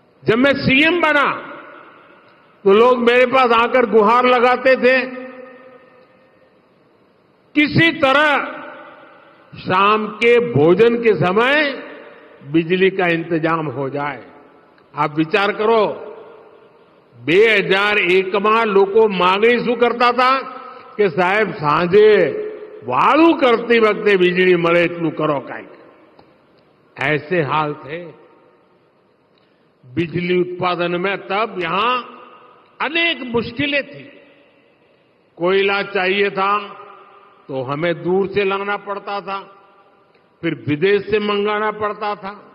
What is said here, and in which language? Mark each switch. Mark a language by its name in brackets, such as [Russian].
[Hindi] जब मैं सीएम बना तो लोग मेरे पास आकर गुहार लगाते थे, किसी तरह शाम के भोजन के समय बिजली का इंतजाम हो जाए। आप विचार करो, 2001 में लोगों [Gujarati] मांगणी શું કરતા હતા કે સાહેબ સાંજે વાળું કરતી વખતે વીજળી મળે એટલું કરો કાંઈક। [Hindi] ऐसे हाल थे। बिजली उत्पादन में तब यहां अनेक मुश्किलें थी। कोयला चाहिए था तो हमें दूर से लाना पड़ता था, फिर विदेश से मंगाना पड़ता था।